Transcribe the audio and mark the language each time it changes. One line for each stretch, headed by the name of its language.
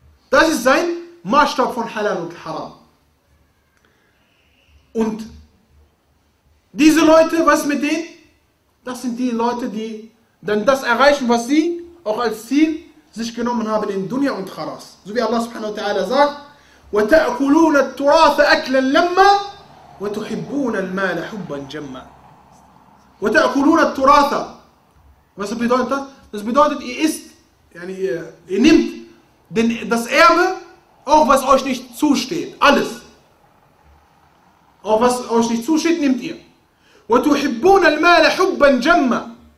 German: Das ist sein Maßstab von Halal und Haram. Und diese Leute, was mit denen? Das sind die Leute, die dann das erreichen, was sie auch als Ziel sich genommen haben in Dunya und Kharas. So wie Allah subhanahu wa ta'ala sagt,
Arabic: وَتَأْكُلُونَ التُرَاثَ أَكْلًا لَمَّا وَتُحِبُّونَ الْمَالَ حُبًّا جَمَّا. وَتَأْكُلُونَ التُرَاثَ.
German: Was bedeutet das? Das bedeutet, ihr isst, yani, ihr nehmt das Erbe, auch was euch nicht zusteht, alles. Auch was euch nicht zusteht, nehmt ihr.
Arabic: وَتُحِبُّونَ الْمَالَ حُبًّا جَمَّا.